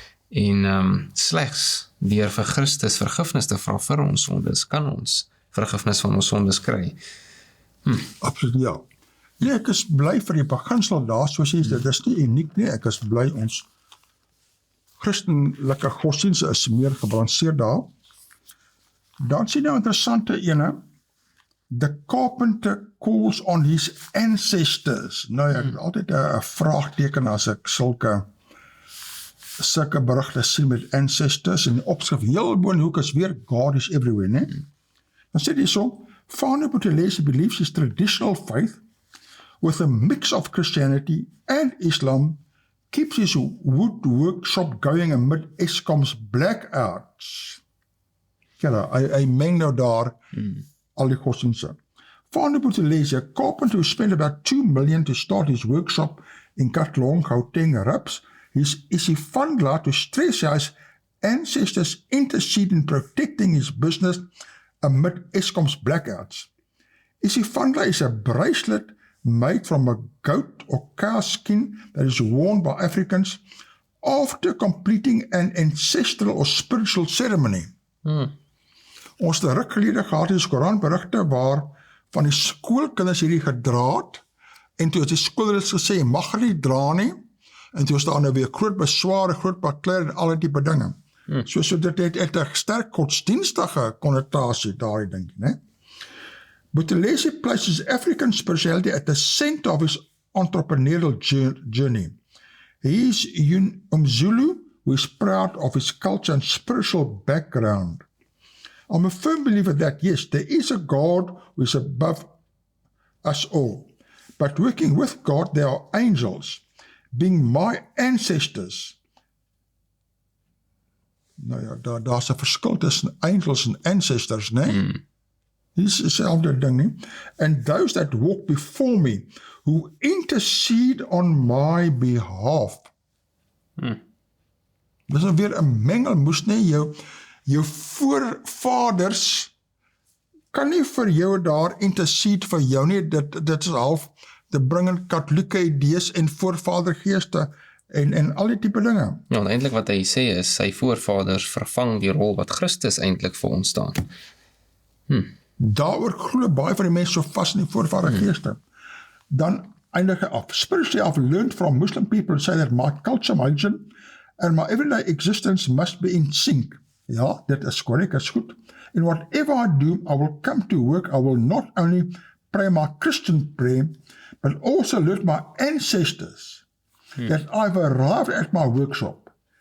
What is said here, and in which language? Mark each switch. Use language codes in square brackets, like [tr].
[af] En slegs deur vir Christus vergifnis te vra vir ons sondes, kan ons vergifnis van ons sondes kry. Absoluut, ja. Nee, ek is bly vir die beginsel daar, soos jy sê, dit is nie uniek nie, ek is bly ons Christelike godsdienste is meer gebalanseerd daar. Dan sien nou interessante ene, [en] the carpenter calls on his ancestors. [af] Nou ja, ek het altyd 'n vraagteken as ek sulke berigte sien met ancestors, en die opskrif heel bo in die hoek is weer God is everywhere, né? Dan sê hy so, [en] Fano Buthelezi believes his traditional faith with a mix of Christianity and Islam keeps his wood workshop going amid Eskom's blackouts. [af] Ja, hy meng nou daar al die godsdienste. [en] Fano Buthelezi, a carpenter who spent about 2 million to start his workshop in Katlong, Gauteng, Raps, is Isifandla to stress his ancestors intercede in protecting his business amid Eskom's blackouts. Isifandla is a bracelet made from a goat or cow skin that is worn by Africans after completing an ancestral or spiritual ceremony. [af] Ons het 'n ruk gelede gehad in die Koerantberigte waar van die skoolkinders hierdie gedra het, en toe het die skoolleiers gesê, jy mag nie dra nie, en toe is daar nou weer groot besware, groot bakleur en al die tipe dinge. So dit het 'n sterk godsdienstige konnotasie daardie ding, né? [en] Buthelezi places African spirituality at the center of his entrepreneurial journey. He is Umzulu, who is proud of his culture and spiritual background. I'm a firm believer that, yes, there is a God who is above us all. But working with God, there are angels, being my ancestors. [af] Nou ja, daar's 'n verskil tussen angels en ancestors, né? Dis dieselfde ding nie. [en] And those that walk before me, who intercede on my behalf. [af] Dis nou weer 'n mengelmoes, né? Jou voorvaders kan nie vir jou daar intercede vir jou nie. Dit is half te bring in katholieke idees en voorvadergeeste en al die tipe dinge. Ja, en eintlik wat hy sê is, sy voorvaders vervang die rol wat Christus eintlik vir ons staan. Daaroor glo baie van die mense so vas in die voorvadergeeste. Dan eindig hy af. [en] Spiritually, I've learned from Muslim people say that my culture, my religion, and my everyday existence must be in sync. [af] Ja, dit is korrek, is goed. [en] And whatever I do, I will come to work, I will not only pray my Christian prayer, but also let my ancestors that I've arrived at my workshop.